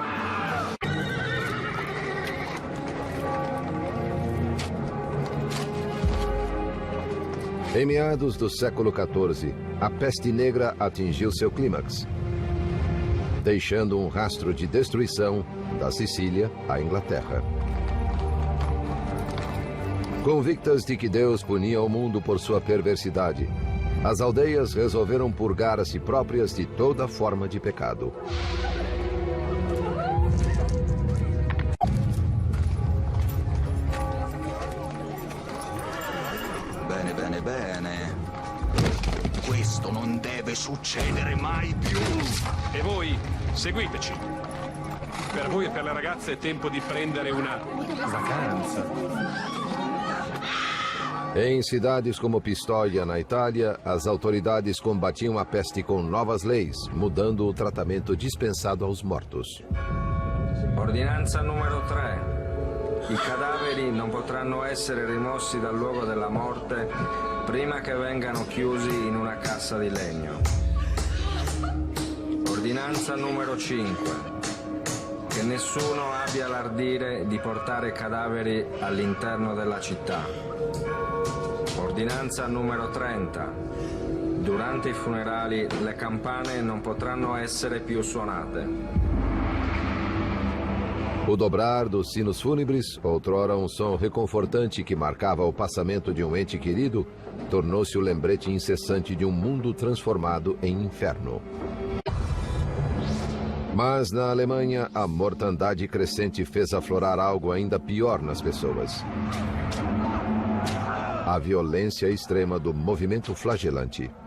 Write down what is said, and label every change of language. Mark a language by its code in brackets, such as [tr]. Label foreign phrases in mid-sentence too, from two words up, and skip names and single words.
[pt] Em meados do século XIV, a peste negra atingiu seu clímax, deixando um rastro de destruição da Sicília à Inglaterra. Convictas de que Deus punia o mundo por sua perversidade, as aldeias resolveram purgar a si próprias de toda forma de pecado. [it] Bene, bene, bene. Questo non deve succedere mai più. E voi, seguiteci. Per voi e per le ragazze è tempo di prendere una vacanza. [pt] Em cidades como Pistoia, na Itália, as autoridades combatiam a peste com novas leis, mudando o tratamento dispensado aos mortos. [it] Ordinanza numero 3. I cadaveri non potranno essere rimossi dal luogo della morte prima che vengano chiusi in una cassa di legno. Ordinanza numero 5. Che nessuno abbia l'ardire di portare cadaveri all'interno della città. Ordinanza numero 30. Durante i funerali le campane non potranno essere più suonate. [pt] O dobrar dos sinos fúnebres, outrora um som reconfortante que marcava o passamento de um ente querido, tornou-se o lembrete incessante de um mundo transformado em inferno. Mas na Alemanha, a mortandade crescente fez aflorar algo ainda pior nas pessoas: a violência extrema do movimento flagelante.